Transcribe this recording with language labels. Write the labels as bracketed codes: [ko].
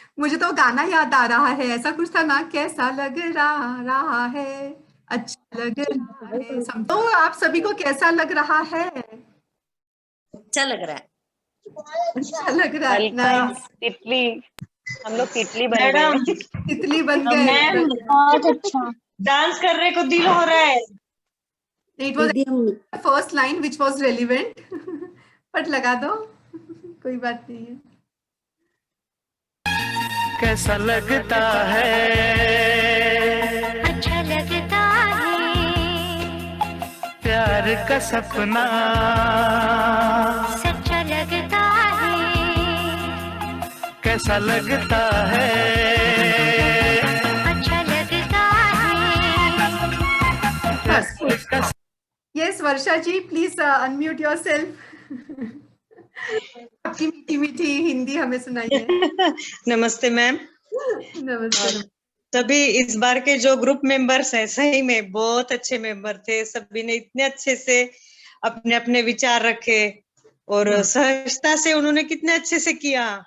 [hi] मुझे तो गाना याद आ रहा है, ऐसा कुछ था ना, कैसा लग रहा है, अच्छा लग रहा है। तो आप सभी को कैसा लग रहा है? अच्छा लग रहा है। अच्छा लग रहा है। नाइस। तितली, हम लोग तितली बन गए। तितली बन गए। मैम बहुत अच्छा डांस करने को दिल हो रहा है। [en] It was first line which was relevant, but [hi] लगा दो, कोई बात नहीं है। कैसा लगता है, अच्छा लगता है, प्यार का सपना सच्चा लगता है, कैसा लगता है, अच्छा लगता है। [en] Yes, Varsha ji, please unmute yourself. [hi] आपकी मीठी मीठी हिंदी हमें सुनाइए। नमस्ते मैम। नमस्ते। सभी इस बार के जो ग्रुप मेंबर्स हैं सही में बहुत अच्छे मेंबर थे, सभी ने इतने अच्छे से अपने अपने विचार रखे और सहजता से उन्होंने कितने अच्छे से किया।